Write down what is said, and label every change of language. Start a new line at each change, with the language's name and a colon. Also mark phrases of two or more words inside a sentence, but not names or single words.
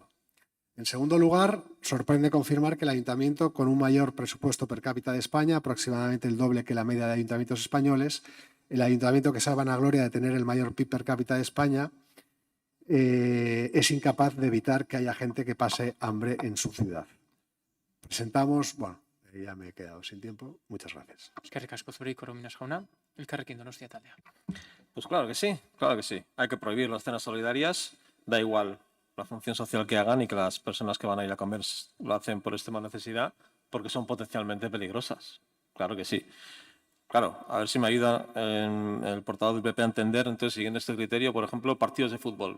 Spanish: En segundo lugar, sorprende confirmar que el ayuntamiento, con un mayor presupuesto per cápita de España, aproximadamente el doble que la media de ayuntamientos españoles, el ayuntamiento que se vanagloria de tener el mayor PIB per cápita de España, es incapaz de evitar que haya gente que pase hambre en su ciudad. Presentamos, bueno, ya me he quedado sin tiempo. Muchas gracias.
Basque: Eskerrik asko zuri, Korominas jauna. Elkarrekin Donostia taldea.
Spanish: Pues claro que sí, claro que sí. Hay que prohibir las cenas solidarias, da igual la función social que hagan y que las personas que van a ir a comer lo hacen por extrema necesidad, porque son potencialmente peligrosas. Claro que sí. Claro, a ver si me ayuda el portavoz del PP a entender, entonces, siguiendo este criterio, por ejemplo, partidos de fútbol.